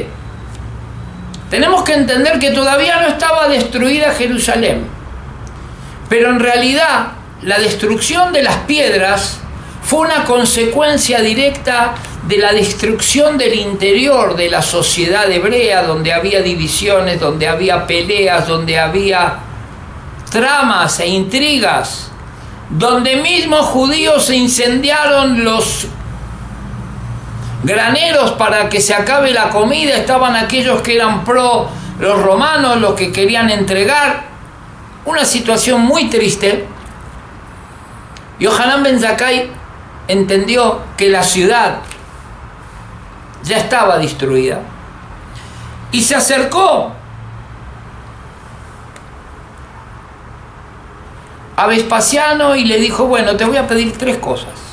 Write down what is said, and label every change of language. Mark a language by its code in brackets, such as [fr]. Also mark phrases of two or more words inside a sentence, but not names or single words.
[es] Tenemos que entender que todavía no estaba destruida Jerusalén, pero en realidad la destrucción de las piedras fue una consecuencia directa de la destrucción del interior de la sociedad hebrea, donde había divisiones, donde había peleas, donde había tramas e intrigas, donde mismos judíos se incendiaron los graneros para que se acabe la comida, estaban aquellos que eran pro los romanos, los que querían entregar, una situación muy triste. Yohanan ben Zakkai entendió que la ciudad ya estaba destruida y se acercó a Vespasiano y le dijo: bueno, te voy a pedir 3 cosas.